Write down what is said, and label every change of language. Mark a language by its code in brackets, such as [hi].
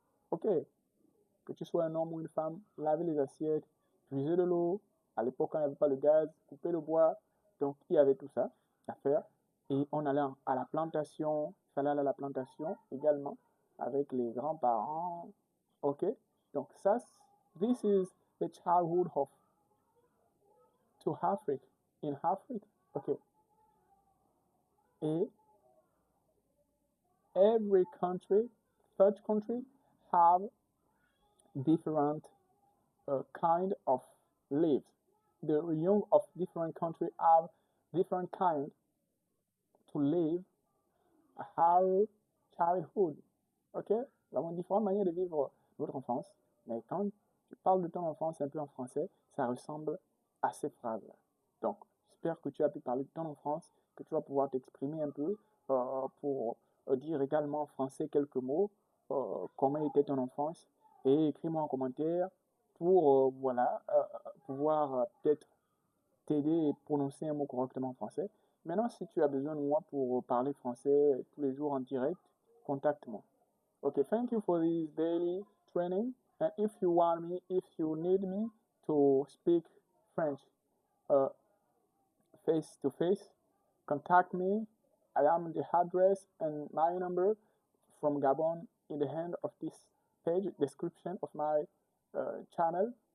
[fr] Ok, que tu sois un homme ou une femme, laver les assiettes, puiser de l'eau. À l'époque, quand il n'y avait pas le gaz, couper le bois. Donc, il y avait tout ça à faire. Et on allait à la plantation. Il fallait aller à la plantation également avec les grands-parents. [en] Ok, [fr] donc ça, [en] this is the childhood of to Africa. In Africa. Ok. Et every country, third country, have different kind of lives. The young of different countries have different kind to live our childhood. Ok? [fr] Nous avons différentes manières de vivre notre enfance, mais quand tu parles de ton enfance un peu en français, ça ressemble à ces phrases-là. Donc, j'espère que tu as pu parler de ton enfance, que tu vas pouvoir t'exprimer un peu pour dire également en français quelques mots, comment était ton enfance, et écris-moi en commentaire pour voilà, pouvoir peut-être t'aider et prononcer un mot correctement en français. Maintenant, si tu as besoin de moi pour parler français tous les jours en direct, contacte-moi. [en] Okay, thank you for this daily training. And if you want me, if you need me to speak French face to face, contact me. I am the address and my number from Gabon in the hand of this page description of my channel.